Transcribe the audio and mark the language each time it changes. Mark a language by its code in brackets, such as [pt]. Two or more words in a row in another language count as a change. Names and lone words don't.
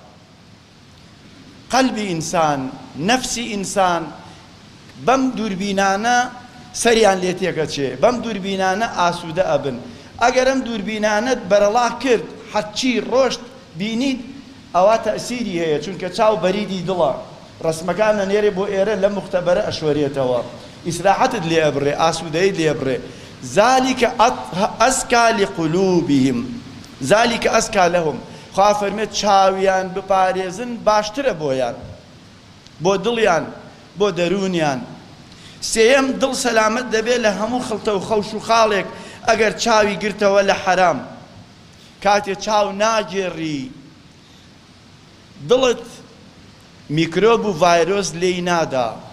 [ckb] قەلبی ئینسان، نەفسی ئینسان بەم دووربینانە سەریان لێ تێکەچێ، بەم دووربینانە ئاسوودە ئەبن. ئەگەر ئەم دووربینانەت بەرەڵا کرد حەچی ڕۆشت بینیت ئەوە تەئسیری هەیە، چونکە چاو بەریدی دڵە، ڕسمەکان نەنێرێ بۆ ئێرە لە مختەبەرە ئەشوەرێتەوە، ئیسراحەتت لێ ئەبڕێ، ئاسوودەیت لێ ئەبڕێ. [ar] ذلك أزكى لقلوبهم ذلك أزكى لهم. [ckb] خوا فەرمێت چاویان بپارێزن باشترە بۆیان، بۆ دڵیان، بۆ دەرونیان. سێیەم دڵ سەلامەت دەبێت لە هەموو خڵتە و خەوش و خاڵێک ئەگەر چاوی گرتەوە لە حەرام. کاتێ چاو ناگێڕی دڵت میکرۆب و ڤایرۆس لێی نادا.